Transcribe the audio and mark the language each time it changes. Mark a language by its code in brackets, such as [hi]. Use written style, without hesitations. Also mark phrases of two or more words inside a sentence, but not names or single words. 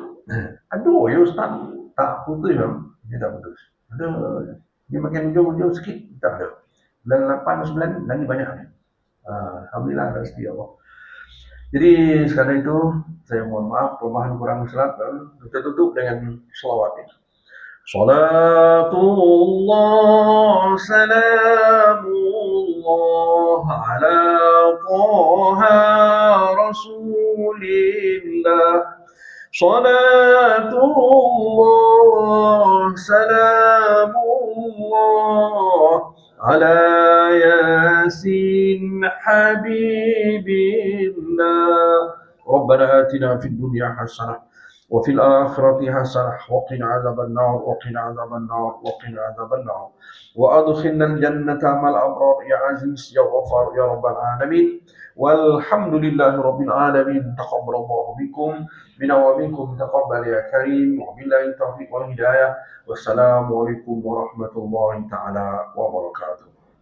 [ms] Aduh ya Ustaz, tak putus bang, dia tak putus. Ada, dia makin ujung-ujung sikit, tak ada. Bulan 8, 9 lagi banyak ni. Alhamdulillah rezeki Allah. Jadi sekadar itu saya mohon maaf kelemahan kurang salat, kita tutup dengan selawat ini. [ar] صلاة الله سلام الله على طه رسول الله. صلاة الله سلام الله على يس حبيب الله. ربنا آتنا في الدنيا حسنة وفي الآخرة حسنة وقنا عذاب النار وقنا عذاب النار وقنا عذاب النار وأدخلنا الجنة مع الأبرار يا عزيز يا غفار يا رب العالمين والحمد لله رب العالمين. تقبل الله منكم منا ومنكم تقبل يا كريم وبالله التوفيق والهداية والسلام عليكم ورحمة الله تعالى وبركاته.